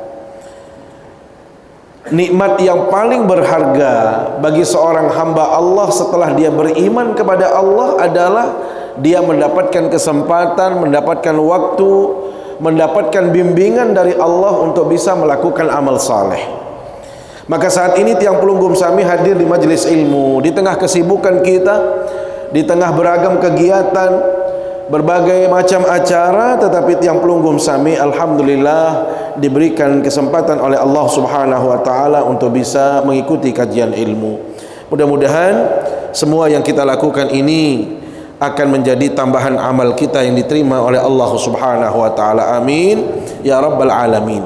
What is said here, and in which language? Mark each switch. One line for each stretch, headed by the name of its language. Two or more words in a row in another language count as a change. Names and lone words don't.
Indonesian: Nikmat yang paling berharga bagi seorang hamba Allah setelah dia beriman kepada Allah adalah dia mendapatkan kesempatan, mendapatkan waktu, mendapatkan bimbingan dari Allah untuk bisa melakukan amal saleh. Maka saat ini
Sasak: tiang pelunggum sami
Indonesian: hadir di majlis ilmu, di tengah kesibukan kita, di tengah beragam kegiatan, berbagai macam acara, tetapi
Sasak: tiang pelunggum sami
Indonesian: alhamdulillah diberikan kesempatan oleh Allah
Arabic: سبحانه وتعالى
Indonesian: untuk bisa mengikuti kajian ilmu. Mudah-mudahan semua yang kita lakukan ini akan menjadi tambahan amal kita yang diterima oleh Allah
Arabic: سبحانه وتعالى. آمين يا رب العالمين.